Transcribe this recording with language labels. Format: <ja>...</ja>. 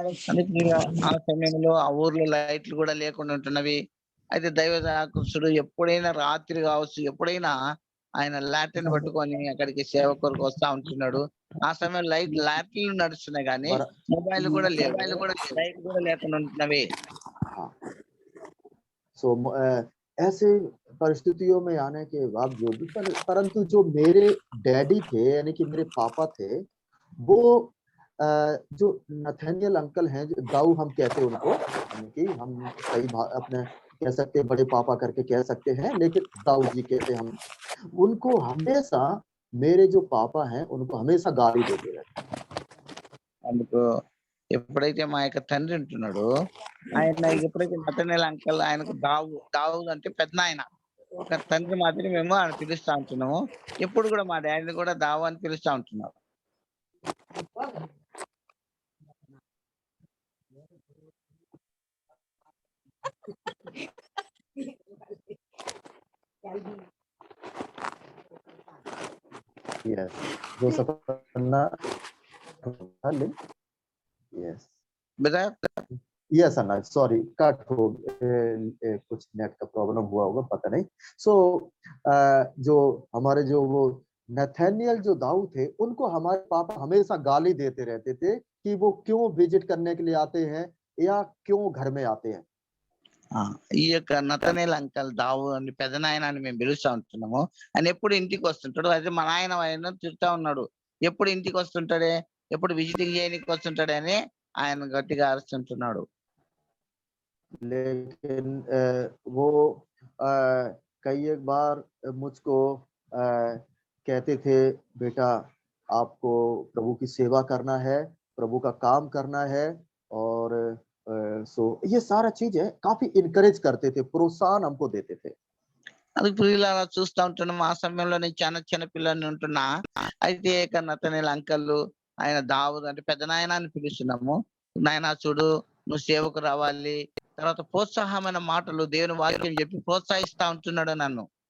<te>అందుకే ఆ సమయంలో ఆ ఊర్లో లైట్లు కూడా లేకుండా ఉంటున్నవి. అయితే దైవ దాసుడు ఎప్పుడైనా రాత్రి కావచ్చు, ఎప్పుడైనా ఆయన లాటరీని పట్టుకొని అక్కడికి సేవ కొరకు వస్తా ఉంటున్నాడు. ఆ సమయం లాటరీలు నడుస్తున్నాయి కానీ మొబైల్ కూడా లేవు, లైట్ కూడా లేకుండా ఉంటున్నవి.</te> <hi>सो ऐसे परिस्थितियों में आने के बावजूद परंतु जो मेरे डैडी थे, यानी कि मेरे पापा थे, वो जो नथानियल अंकल हैं, जो दाऊ हम कहते हैं उनको, यानी कि हम कई अपने कह सकते हैं, बड़े पापा करके कह सकते हैं, लेकिन दाऊ जी कहते हैं हम उनको। हमेशा मेरे जो पापा हैं उनको हमेशा गाली देते रहते।</hi> <te>అందుకు ఎప్పుడైతే మా యొక్క తండ్రి ఉంటున్నాడు, ఆయన ఎప్పుడైతే నతనేల్ అంకల్, ఆయనకు దావు అంటే పెద్ద ఆయన, ఒక తండ్రి మాదిరి మేము ఆయన పిలుస్తా ఉంటున్నాము. ఎప్పుడు కూడా మా డాడీని కూడా దావు అని పిలుస్తా ఉంటున్నాం.</te> <en>Yes, Joseph Anna, yes, brother</en> <hi>yes अन्ना, सॉरी कट हो कुछ नेट का प्रॉब्लम हुआ होगा, पता नहीं। सो जो हमारे जो वो नथानियल जो दाऊ थे, उनको हमारे पापा हमेशा गाली देते रहते थे कि वो क्यों विजिट करने के लिए आते हैं या क्यों घर में आते हैं।</hi> <te>ఈ యొక్క నతనేల్ అంకల్ దావు అని పెద్ద నాయన అని మేము పిలుస్తా ఉంటున్నాము. ఆయన ఎప్పుడు ఇంటికి వస్తుంటాడు, అయితే మా నాయన ఆయన తిరుగుతా ఉన్నాడు, ఎప్పుడు ఇంటికి వస్తుంటాడే, ఎప్పుడు విజిటింగ్ చేయడానికి వస్తుంటాడే అని ఆయన గట్టిగా అరుస్తుంటున్నాడు.</te> <hi>लेकिन वो कई एक बार मुझको कहते थे, बेटा आपको प्रभु की सेवा करना है, प्रभु का काम करना है। और सो ये सारा चीजें काफी इनकरेज करते थे, प्रोत्साहन हमको देते थे।</hi> <te>అందుకు ప్రియులారా చూస్తా ఉంటున్నాం. ఆ సమయంలో నేను చిన్న పిల్లని ఉంటున్నా. అయితే నతనేల్ అంకల్ ఆయన దావుద్ అంటే పెద్ద నాయన అని పిలుస్తున్నాము. నాయనా చూడు నువ్వు సేవకు రావాలి. తర్వాత ప్రోత్సాహమైన మాటలు దేవుని వాక్యం చెప్పి ప్రోత్సహిస్తా ఉంటున్నాడు నన్ను.</te>